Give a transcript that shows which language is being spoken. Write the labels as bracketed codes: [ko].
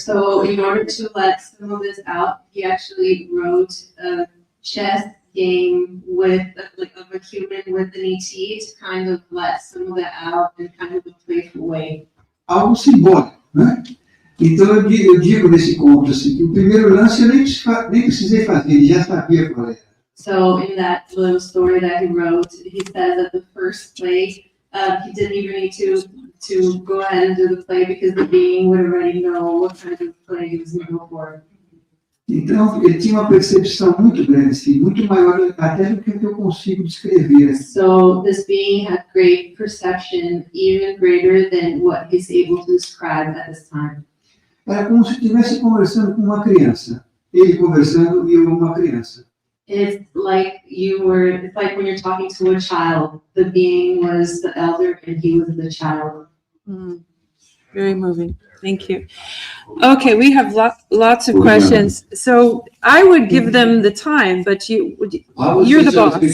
[en] So in order to let some of this out, he actually wrote a chess game with of a human with an ET to kind of let some of that out in kind of a playful way. [pt] algo simbólico, né? Então eu digo nesse conto assim, que o primeiro lance eu nem precisei fazer, ele já sabia qual era. [en] So in that little story that he wrote, he says that the first play, he didn't even need to go ahead and do the play because the being would already know what kind of play he was going to go for. [pt] Então ele tinha uma percepção muito grande, assim, muito maior até do que eu consigo descrever. [en] So this being had great perception, even greater than what he's able to describe at this time. [pt] Era como se estivesse conversando com uma criança. Ele conversando e eu uma criança. [en] It's like when you're talking to a child. The being was the elder and he was the child. Very moving. Thank you. Okay, we have lots of questions. So I would give them the time, but you're the boss.